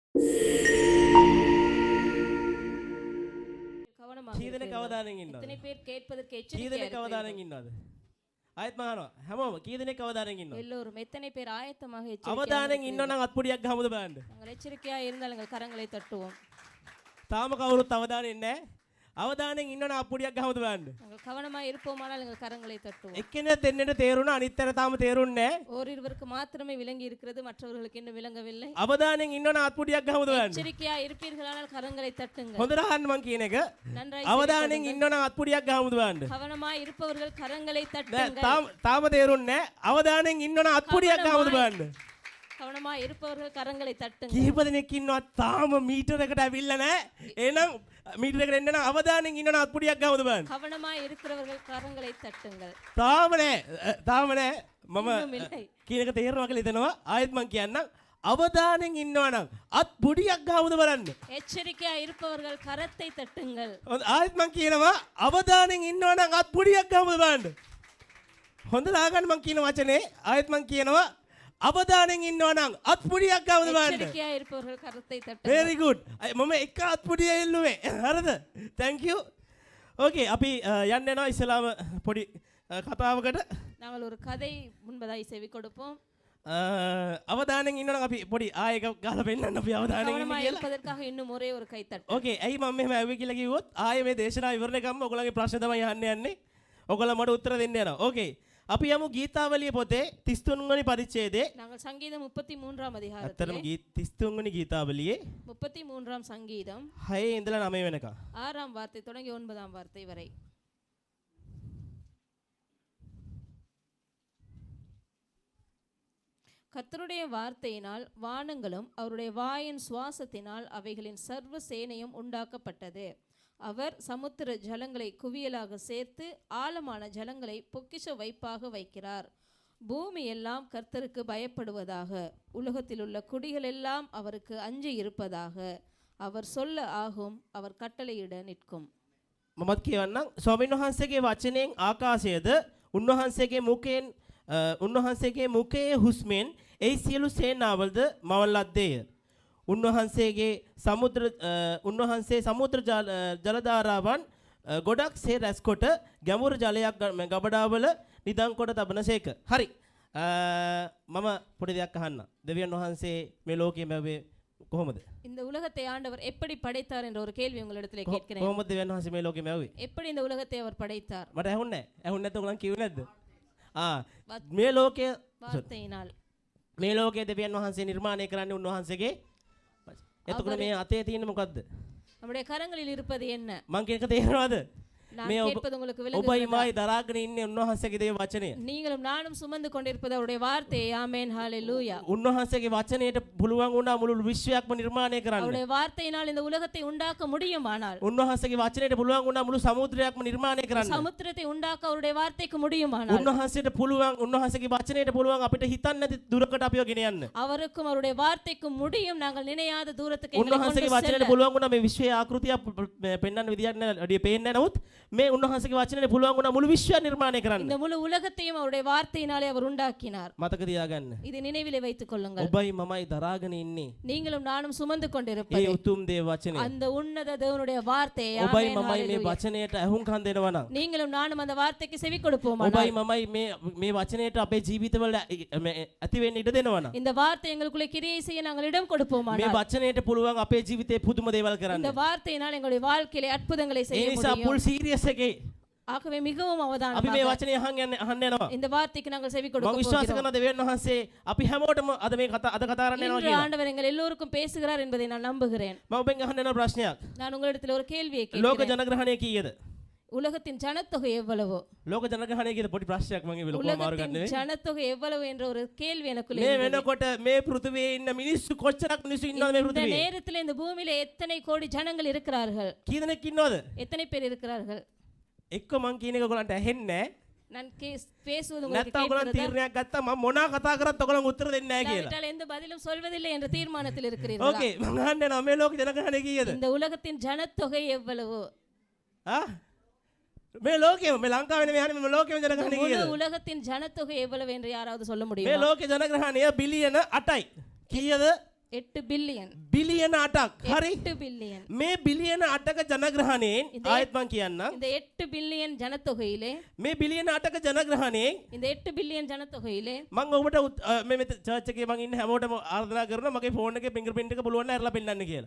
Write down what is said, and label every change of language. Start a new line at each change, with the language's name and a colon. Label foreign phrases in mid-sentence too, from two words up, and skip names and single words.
Sinhala: කී දෙනෙක් අවධානයෙන් ඉන්නවද?
Tamil: එතන பேர் கேட்பதற்கு
Sinhala: කී
Tamil: எச்சரிக்கையா
Sinhala: දෙනෙක්
Tamil: இருக்கிறீர்கள்?
Sinhala: අවධානයෙන් ඉන්නවද? ආයෙත් මහනවා. හැමෝම කී දෙනෙක් අවධානයෙන් ඉන්නවද?
Tamil: எல்லோரும் எத்தனை பேர் ஆயத்தமாக எச்சரிக்கையாக
Sinhala: අවධානයෙන් ඉන්නව
Tamil: இருக்கிறீர்கள்?
Sinhala: නම් අත්පොඩියක් ගහමුද බලන්න.
Tamil: நாங்கள் எச்சரிக்கையா இருந்தால் எங்கள் கரங்களை தட்டுவோம்.
Sinhala: තාම කවුරුත් අවධානයෙන් නැහැ. අවධානයෙන් ඉන්නව නම් අත්පොඩියක් ගහමුද බලන්න.
Tamil: நாங்கள் கவனமா இருப்போமானால் எங்கள் கரங்களை தட்டுவோம்.
Sinhala: එක්කෙනෙක් දෙන්නෙට තේරුණා අනිත් අය තාම තේරුන්නේ නැහැ.
Tamil: ஓரிருவருக்கு மாத்திரமே விளங்கி இருக்கிறது, மற்றவர்களுக்கு இன்னும் விளங்கவில்லை.
Sinhala: අවධානයෙන් ඉන්නව නම් අත්පොඩියක් ගහමුද බලන්න.
Tamil: எச்சரிக்கையா இருப்பீர்களானால் கரங்களை தட்டுங்கள்.
Sinhala: හොඳට අහන්න මං කියන එක.
Tamil: நன்றாய்
Sinhala: අවධානයෙන්
Tamil: செவிகொடுங்கள்.
Sinhala: ඉන්නව නම් අත්පොඩියක් ගහමුද බලන්න.
Tamil: கவனமா இருப்பவர்கள் கரங்களை
Sinhala: නෑ
Tamil: தட்டுங்கள்.
Sinhala: තාම තේරුන්නේ නැහැ. අවධානයෙන් ඉන්නව නම් අත්පොඩියක් ගහමුද බලන්න.
Tamil: கவனமா இருப்பவர்கள் கரங்களை தட்டுங்கள்.
Sinhala: කීප දෙනෙක් ඉන්නවා තාම මීටරයකට ඇවිල්ලා නැහැ. එහෙනම් මීටරයකට එන්න නම් අවධානයෙන් ඉන්නව නම් අත්පොඩියක් ගහමුද බලන්න.
Tamil: கவனமா இருக்கிறவர்கள் கரங்களை தட்டுங்கள்.
Sinhala: තාම නෑ මම
Tamil: இன்னும் இல்லை.
Sinhala: කියන එක තේරෙනවා කියලා හිතනවා. ආයෙත් මං කියන්නම් අවධානයෙන් ඉන්නවා නම් අත්පොඩියක් ගහමුද බලන්න.
Tamil: எச்சரிக்கையா இருப்பவர்கள் கரத்தை தட்டுங்கள்.
Sinhala: ආයෙත් මං කියනවා අවධානයෙන් ඉන්නවා නම් අත්පොඩියක් ගහමුද බලන්න. හොඳ දාගන්න මං කියන වචනේ. ආයෙත් මං කියනවා අවධානයෙන් ඉන්නවා නම් අත්පොඩියක් ගහමුද බලන්න.
Tamil: எச்சரிக்கையா இருப்பவர்கள் கரத்தை தட்டுங்கள்.
English: very good.
Sinhala: මම එක අත්පොඩිය එල්ලුවේ. හරිද?
English: thank you.
Sinhala: okay අපි යන්න යනවා ඉස්සලාම පොඩි කතාවකට.
Tamil: நாங்கள் ஒரு கதை முன்பதாய் செவி கொடுப்போம்.
Sinhala: අවධානයෙන් ඉන්නවා නම් අපි පොඩි ආයෙක ගහලා පෙන්නන්න අපි අවධානයෙන් ඉන්න
Tamil: கவனமா
Sinhala: කියලා.
Tamil: இருப்பதற்காக இன்னும் ஒரே ஒரு கை தட்டு.
Sinhala: okay ඇයි මම මෙහෙම ඇව්වේ කියලා කිව්වොත් ආයෙ මේ දේශනාව ඉවරනේ ගම්ම ඔයගොල්ලන්ගේ ප්‍රශ්න තමයි අහන්න යන්නේ. ඔයගොල්ලෝ මට උත්තර දෙන්න යනවා. okay අපි යමු ගීතාවලිය පොතේ 33 වෙනි පරිච්ඡේදයේ.
Tamil: நாங்கள் சங்கீதம் 33ஆம் அதிகாரத்திலே
Sinhala: අත්‍තරම 33 වෙනි ගීතාවලියේ
Tamil: 33ஆம் சங்கீதம்
Sinhala: 6 ඉඳලා 9 වෙනකම්.
Tamil: 6ஆம் வார்த்தை தொடங்கி 9ஆம் வார்த்தை வரை. கர்த்தருடைய வார்த்தையினால் வானங்களும் அவருடைய வாயின் சுவாசத்தினால் அவைகளின் சர்வ சேனையும் உண்டாக்கப்பட்டது. அவர் சமுத்திர ஜலங்களை குவியலாக சேர்த்து ஆழமான ஜலங்களை பொக்கிஷ வைப்பாக வைக்கிறார். பூமி எல்லாம் கர்த்தருக்கு பயப்படுவதாக, உலகத்தில் உள்ள குடிகள் எல்லாம் அவருக்கு அஞ்சி இருப்பதாக. அவர் சொல்ல ஆகும், அவர் கட்டளையிட நிற்கும்.
Sinhala: මමත් කියවන්නම් ස්වාමීන් වහන්සේගේ වචනයෙන් ආකාශයද උන්වහන්සේගේ මුඛයේ හුස්මෙන් ඒ සියලු සේනාවල්ද මවන ලද්දේය. උන්වහන්සේ සමුද්‍ර ජලධාරාවන් ගොඩක් සේ රැස්කොට ගැඹුරු ජලයක් ගබඩාවල නිදන් කොට තබනසේක. හරි. මම පොඩි දෙයක් අහන්න. දෙවියන් වහන්සේ මේ ලෝකයේ මැවේ කොහොමද?
Tamil: இந்த உலகத்தை ஆண்டவர் எப்படி படைத்தார் என்ற ஒரு கேள்வி உங்களிடத்திலே கேட்கிறேன்.
Sinhala: කොහොමද දෙවියන් වහන්සේ මේ ලෝකයේ මැවේ?
Tamil: எப்படி இந்த உலகத்தை அவர் படைத்தார்?
Sinhala: මට ඇහුන්නේ නැහැ. ඇහුන්නේ නැත්නම් ඔයගොල්ලන් කිව්වේ නැද්ද? මේ ලෝකයේ
Tamil: வார்த்தையினால்
Sinhala: මේ ලෝකයේ දෙවියන් වහන්සේ නිර්මාණය කරන්නේ උන්වහන්සේගේ. එතකොට මේ අතේ තියෙන්නේ මොකද්ද?
Tamil: நம்முடைய கரங்களில் இருப்பது என்ன?
Sinhala: මං කියන එක තේරෙනවද?
Tamil: நான்
Sinhala: මේ
Tamil: கேட்பது உங்களுக்கு
Sinhala: ඔබයි
Tamil: விளங்குகிறதா?
Sinhala: මායි දරාගෙන ඉන්නේ උන්වහන්සේගේ දේව වචනය.
Tamil: நீங்களும் நானும் சுமந்து கொண்டிருப்பது அவருடைய வார்த்தை. ஆமென், ஹalleluya.
Sinhala: උන්වහන්සේගේ වචනයට පුළුවන් වුණා මුළු විශ්වයක්ම නිර්මාණය කරන්න.
Tamil: அவருடைய வார்த்தையினால் இந்த உலகத்தை உண்டாக்க முடியுமானால்,
Sinhala: උන්වහන්සේගේ වචනයට පුළුවන් වුණා මුළු සමුද්‍රයක්ම නිර්මාණය කරන්න.
Tamil: சமுத்திரத்தை உண்டாக்க அவருடைய வார்த்தைக்கு முடியுமானால்,
Sinhala: උන්වහන්සේට පුළුවන් උන්වහන්සේගේ වචනයට පුළුවන් අපිට හිතන්න නැති දුරකට අපිව ගෙන යන්න.
Tamil: அவருக்கும் அவருடைய வார்த்தைக்கும் முடியும் நாங்கள் நினையாத தூரத்துக்கு எங்களை
Sinhala: උන්වහන්සේගේ
Tamil: கொண்டு
Sinhala: වචනයට
Tamil: செல்ல.
Sinhala: පුළුවන් වුණා මේ විශ්වයේ ආකෘතිය පෙන්වන්න විදියක් නෑ පේන්නේ නැවුත් මේ උන්වහන්සේගේ වචනයට පුළුවන් වුණා මුළු විශ්වය නිර්මාණය කරන්න.
Tamil: இந்த முழு உலகத்தையும் அவருடைய வார்த்தையினாலே அவர் உண்டாக்கினார்.
Sinhala: මතක තියාගන්න.
Tamil: இதை நினைவிலே வைத்துக் கொள்ளுங்கள்.
Sinhala: ඔබයි මමයි දරාගෙන ඉන්නේ
Tamil: நீங்களும் நானும் சுமந்து
Sinhala: ඒ
Tamil: கொண்டிருப்பது
Sinhala: උතුම් දේව වචනය.
Tamil: அந்த உன்னத தேவனுடைய வார்த்தை.
Sinhala: ඔබයි
Tamil: ஆமென்,
Sinhala: මමයි මේ
Tamil: ஹalleluya.
Sinhala: වචනයට ඇහුම්කන් දෙනවා නම්
Tamil: நீங்களும் நானும் அந்த வார்த்தைக்கு செவி கொடுப்போமானால்,
Sinhala: ඔබයි මමයි මේ වචනයට අපේ ජීවිතවල ඇති වෙන්න ඉඩ දෙනවා නම්
Tamil: இந்த வார்த்தை எங்களுக்குள்ளே கிரியை செய்ய நாங்கள் இடம்
Sinhala: මේ
Tamil: கொடுப்போமானால்,
Sinhala: වචනයට පුළුවන් අපේ ජීවිතේ පුදුම දේවල් කරන්න.
Tamil: இந்த வார்த்தையினால் எங்களுடைய வாழ்க்கையிலே අற்புதங்களை
Sinhala: ඒ
Tamil: செய்ய
Sinhala: නිසා
Tamil: முடியும்.
English: full serious
Sinhala: එකේ
Tamil: ஆகவே மிகவும்
Sinhala: අපි මේ
Tamil: அவதானமாக
Sinhala: වචනේ අහන්න යනවා.
Tamil: இந்த வார்த்தைக்கு நாங்கள் செவி
Sinhala: මම
Tamil: கொடுக்க
Sinhala: විශ්වාස
Tamil: போகிறோம்.
Sinhala: කරන දෙවියන් වහන්සේ අපි හැමෝටම අද කතා කරන්න යනවා
Tamil: இன்று
Sinhala: කියලා.
Tamil: ஆண்டவர் எங்கள் எல்லோருக்கும் பேசுகிறார் என்பதை நான் நம்புகிறேன்.
Sinhala: මම ඔබෙන් අහන්න යන ප්‍රශ්නයක්.
Tamil: நான் உங்களிடத்தில் ஒரு கேள்வியை
Sinhala: ලෝක
Tamil: கேட்கிறேன்.
Sinhala: ජනග්‍රහණය කීයද?
Tamil: உலகத்தின் ஜனத்தொகை எவ்வளவு?
Sinhala: ලෝක ජනග්‍රහණය කීයද? පොඩි ප්‍රශ්නයක් මම ඉවල කොහොම මාරු
Tamil: உலகத்தின்
Sinhala: ගන්නවේ.
Tamil: ஜனத்தொகை எவ்வளவு என்ற ஒரு கேள்வி எனக்குள்ளே
Sinhala: මේ
Tamil: இருந்தது.
Sinhala: වෙනකොට මේ පෘථිවියේ ඉන්න මිනිස්සු කොච්චරක් මිනිස්සු ඉන්නවද මේ
Tamil: இந்த
Sinhala: පෘථිවියේ?
Tamil: நேரத்தில் இந்த பூமியில எத்தனை கோடி ஜனங்கள் இருக்கிறார்கள்?
Sinhala: කී දෙනෙක් ඉන්නවද?
Tamil: எத்தனை பேர் இருக்கிறார்கள்?
Sinhala: එක්ක මං කියන එක ඔයගලන්ට ඇහෙන්නේ නැහැ.
Tamil: நான் பேசுவது உங்களுக்கு
Sinhala: නැත්නම් ඔයගලන්
Tamil: கேட்கிறதா?
Sinhala: තීරණයක් ගත්තා මම මොනවා කතා කරත් ඔයගලන් උත්තර දෙන්නේ නැහැ කියලා.
Tamil: இல்லாவிட்டால் எந்த பதிலும் சொல்வதில்லை என்ற தீர்மானத்தில் இருக்கிறீர்களா?
Sinhala: ඕකේ මං අහන්න යනවා මේ ලෝක ජනග්‍රහණය කීයද?
Tamil: இந்த உலகத்தின் ஜனத்தொகை எவ்வளவு?
Sinhala: ආ මේ ලෝකෙම මේ ලංකාවේ නෙමෙයි අහන්නේ මේ ලෝකෙම ජනග්‍රහණය
Tamil: முழு
Sinhala: කීයද?
Tamil: உலகத்தின் ஜனத்தொகை எவ்வளவு என்று யாராவது சொல்ல
Sinhala: මේ
Tamil: முடியுமா?
Sinhala: ලෝකේ ජනග්‍රහණය බිලියන 8යි. කීයද?
Tamil: 8 பில்லியன்
Sinhala: බිලියන 8ක්. හරි.
Tamil: 8 பில்லியன்
Sinhala: මේ බිලියන 8ක ජනග්‍රහණයෙන් ආයෙත් මං කියන්නම්.
Tamil: இந்த 8 பில்லியன் ஜனத்தொகையிலே
Sinhala: මේ බිලියන 8ක ජනග්‍රහණයෙන්
Tamil: இந்த 8 பில்லியன் ஜனத்தொகையிலே
Sinhala: මං ඔබට මේ චර්ච් එකේ මං ඉන්න හැමෝටම ආරාධනා කරනවා මගේ ෆෝන් එකේ
English: finger print
Sinhala: එක පුළුවන් නම් ඇරලා පෙන්නන්න කියලා.